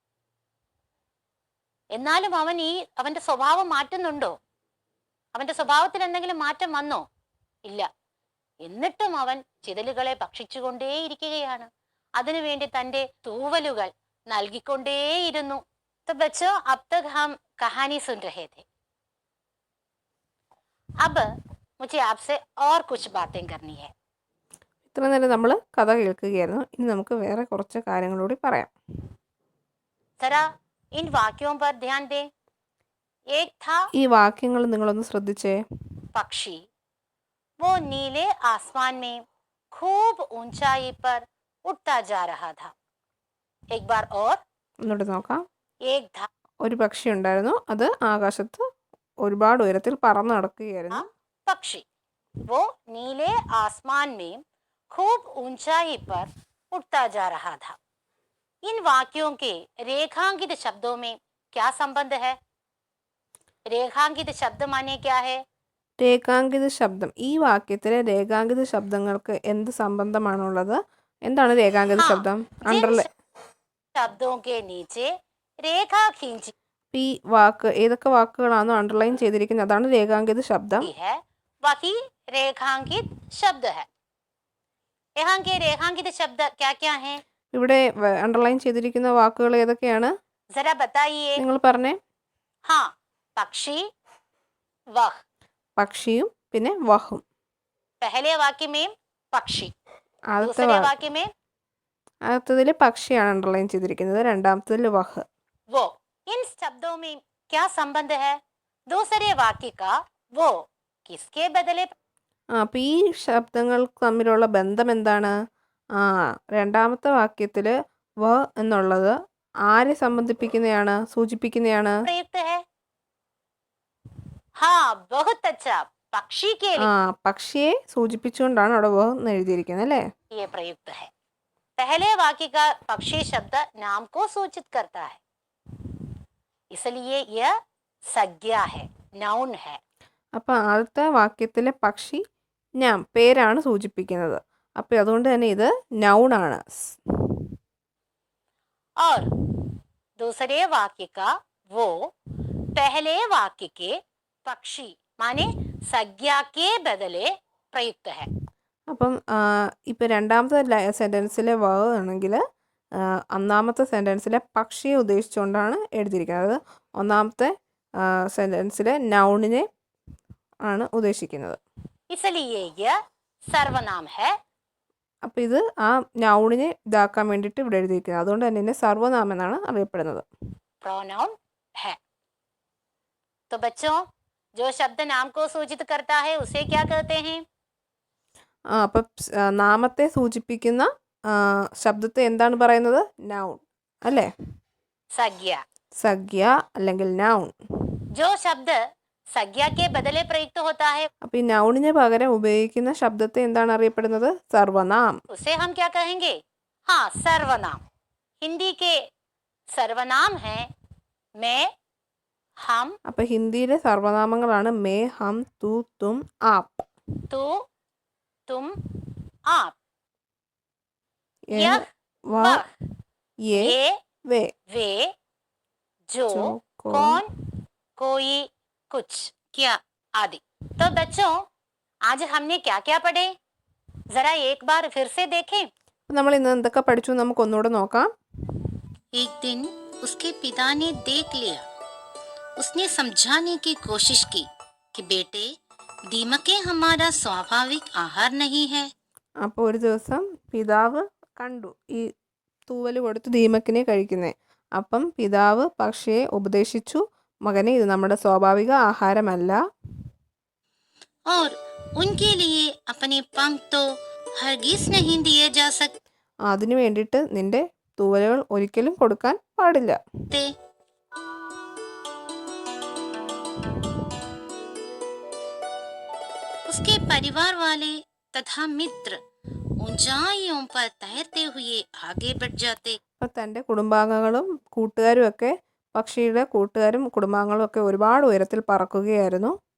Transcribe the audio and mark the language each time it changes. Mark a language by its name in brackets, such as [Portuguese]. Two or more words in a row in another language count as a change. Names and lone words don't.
[Malayalam] എന്നാലും അവന്റെ സ്വഭാവം മാറ്റുന്നുണ്ടോ? അവന്റെ സ്വഭാവത്തിൽ എന്തെങ്കിലും മാറ്റം വന്നോ? ഇല്ല. എന്നിട്ടും അവൻ ചിതലുകളെ ഭക്ഷിച്ചുകൊണ്ടേയിരിക്കുകയാണ്. അതിനുവേണ്ടി തന്റെ തൂവലുകൾ നൽകിക്കൊണ്ടേയിരുന്നു. [Hindi] तो बच्चों, अब तक हम कहानी सुन रहे थे. अब मुझे आपसे और कुछ बातें करनी है. [Malayalam] ഇത്ര നേരം നമ്മൾ കഥ കേൾക്കുകയായിരുന്നു. ഇനി നമുക്ക് വേറെ കുറച്ച് കാര്യങ്ങളൂടി പറയാം. [Hindi] जरा इन वाक्यों पर ध्यान दें. एक था [Malayalam] ഈ വാക്യങ്ങൾ നിങ്ങളൊന്ന് ശ്രദ്ധിച്ചേ. [Hindi] पक्षी, वो नीले आसमान में खूब ऊंचाई पर उड़ता जा रहा था. एक बार और. [Malayalam] ഒന്നുകൂടി നോക്കാം. [Hindi] एक था [Malayalam] ഒരു പക്ഷി ഉണ്ടായിരുന്നു. അത് ആകാശത്ത് ഒരുപാട് ഉയരത്തിൽ പറന്ന് നടക്കുകയായിരുന്നു. [Hindi] पक्षी, वो नीले आसमान में खूब ऊंचाई पर उड़ता जा रहा था. इन वाक्यों के रेखांकित शब्दों में क्या संबंध है? रेखांकित शब्द माने क्या है? [Malayalam] രേഖാങ്കിത ശബ്ദം. ഈ വാക്യത്തിലെ രേഖാങ്കിത ശബ്ദങ്ങൾക്ക് എന്ത് സംബന്ധമാണുള്ളത്? എന്താണ് രേഖാങ്കിത ശബ്ദം? [Hindi] जिन शब्दों के नीचे रेखा खींची [Malayalam] ഈ വാക്ക് ഏതൊക്കെ വാക്കുകളാണോ അണ്ടർലൈൻ ചെയ്തിരിക്കുന്നത് അതാണ് രേഖാങ്കിത ശബ്ദം. [Hindi] है वही रेखांकित शब्द है. यहाँ के रेखांकित शब्द क्या क्या हैं? [Malayalam] ഇവിടെ അണ്ടർലൈൻ ചെയ്തിരിക്കുന്ന വാക്കുകൾ ഏതൊക്കെയാണ്? [Hindi] जरा बताइए. [Malayalam] നിങ്ങൾ പറഞ്ഞേ. [Hindi] हाँ, पक्षी, वह. [Malayalam] പക്ഷിയും പിന്നെ വഹും. [Hindi] पहले वाक्य में पक्षी, [Malayalam] ആദ്യത്തെ [Hindi] दूसरे वाक्य में [Malayalam] ആദ്യത്തതിൽ പക്ഷിയാണ് അണ്ടർലൈൻ ചെയ്തിരിക്കുന്നത്, രണ്ടാമത്തതിൽ വഹ്. [Hindi] वो. इन शब्दों में क्या संबंध है? दूसरे वाक्य का वो किसके बदले? [Malayalam] അപ്പോൾ ഈ ശബ്ദങ്ങൾ തമ്മിലുള്ള ബന്ധം എന്താണ്? രണ്ടാമത്തെ വാക്യത്തിൽ വ എന്നുള്ളത് ആരെ സംബന്ധിപ്പിക്കുന്നതാണ്, സൂചിപ്പിക്കുന്നതാണ്? [Hindi] प्रयुक्त है. हाँ, बहुत अच्छा. पक्षी के लिए [Malayalam] പക്ഷിയെ സൂചിപ്പിച്ചുകൊണ്ടാണ് അവിടെ വ എന്ന് എഴുതിയിരിക്കുന്നത് അല്ലേ? [Hindi] ये प्रयुक्त है. पहले वाक्य का पक्षी शब्द नाम को सूचित करता है, इसलिए यह संज्ञा है, नाउन है. [Malayalam] അപ്പോൾ ആദ്യത്തെ വാക്യത്തിലെ പക്ഷി ഞാൻ പേരാണ് സൂചിപ്പിക്കുന്നത്. അപ്പോൾ അതുകൊണ്ട് തന്നെ ഇത് നൗണാണ്. [Hindi] और दूसरे वाक्य का वो पहले वाक्य के पक्षी माने संज्ञा के बदले प्रयुक्त है. [Malayalam] അപ്പം ഇപ്പം രണ്ടാമത്തെ സെൻറ്റൻസിലെ വ ആണെങ്കിൽ ഒന്നാമത്തെ സെൻറ്റൻസിലെ പക്ഷിയെ ഉദ്ദേശിച്ചുകൊണ്ടാണ് എഴുതിയിരിക്കുന്നത്. ഒന്നാമത്തെ സെൻറ്റൻസിലെ നൗണിനെ ആണ് ഉദ്ദേശിക്കുന്നത്. [Hindi] इसलिए यह सर्वनाम है. [Malayalam] അപ്പോൾ ഇത് ആ നൗണിനെ ഇതാക്കാൻ വേണ്ടിയിട്ട് ഇവിടെ എഴുതിയിരിക്കുന്നത്. അതുകൊണ്ട് തന്നെ ഇതിനെ സർവനാമം എന്നാണ് അറിയപ്പെടുന്നത്. [Hindi] प्रोनाउन है. तो बच्चों, जो शब्द नाम को सूचित करता है उसे क्या कहते हैं? [Malayalam] അപ്പം നാമത്തെ സൂചിപ്പിക്കുന്ന ശബ്ദത്തെ എന്താണ് പറയുന്നത്? നൗൺ അല്ലേ? [Hindi] संज्ञा। [Malayalam] സംജ്ഞ അല്ലെങ്കിൽ നൗൺ. [Hindi] जो शब्द संज्ञा के बदले प्रयुक्त होता है [Malayalam] അപ്പോൾ ഈ നൗണിന് പകരം ഉപയോഗിക്കുന്ന ശബ്ദത്തെ എന്താണ് അറിയപ്പെടുന്നത്? സർവനാം. [Hindi] उसे हम क्या कहेंगे? हाँ, सर्वनाम। हिंदी के सर्वनाम हैं मैं, हम, [Malayalam] അപ്പോൾ ഹിന്ദിയിലെ സർവനാമങ്ങളാണ് [Hindi] मैं, हम, तू, तुम, आप. तू, तुम, आप, യഹ്, यह, വഹ്, वह, യേ, ये, വേ, वे, जो, जो, कौन, कौन, कोई, कुछ, क्या आदि। तो बच्चों, आज हमने क्या क्या पढ़े? जरा एक बार फिर से देखें। [Malayalam] നമ്മൾ ഇന്ന് എന്തൊക്കെ പഠിച്ചു നമുക്ക് ഒന്നുകൂടെ നോക്കാം. [Hindi] एक दिन उसके पिता ने देख लिया। उसने समझाने की कोशिश की कि बेटे, दीमकें हमारा स्वाभाविक आहार नहीं है। [Malayalam] അപ്പോൾ ഒരു ദിവസം പിതാവ് കണ്ടു ഈ തൂവൽ കൊടുത്ത് ദീമക്കിനെ കഴിക്കുന്നേ. അപ്പം പിതാവ് പക്ഷിയെ ഉപദേശിച്ചു, മകനെ ഇത് നമ്മുടെ സ്വാഭാവിക ആഹാരമല്ല. [Hindi] और उनके लिए अपने पंख तो हरगिज नहीं दिए जा [Malayalam] അതിനു വേണ്ടിയിട്ട് നിന്റെ തൂവലുകൾ ഒരിക്കലും കൊടുക്കാൻ പാടില്ല. [Hindi] सकते। उसके परिवार वाले तथा मित्र ऊंचाइयों पर तैरते हुए आगे बढ़ जाते। [Malayalam] അപ്പം തൻ്റെ കുടുംബാംഗങ്ങളും കൂട്ടുകാരും ഒക്കെ, പക്ഷിയുടെ കൂട്ടുകാരും കുടുംബാംഗങ്ങളും ഒക്കെ ഒരുപാട് ഉയരത്തിൽ പറക്കുകയായിരുന്നു.